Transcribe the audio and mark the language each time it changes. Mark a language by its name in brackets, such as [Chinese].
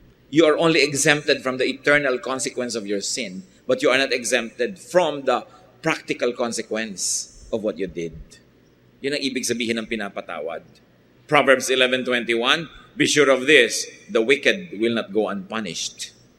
[English] You are only exempted from the eternal consequence of your sin, but you are not exempted from the practical consequence of what you did. [Filipino] Yun ang ibig sabihin ng pinapatawad. [English] Proverbs 11:21, be sure of this, the wicked will not go unpunished.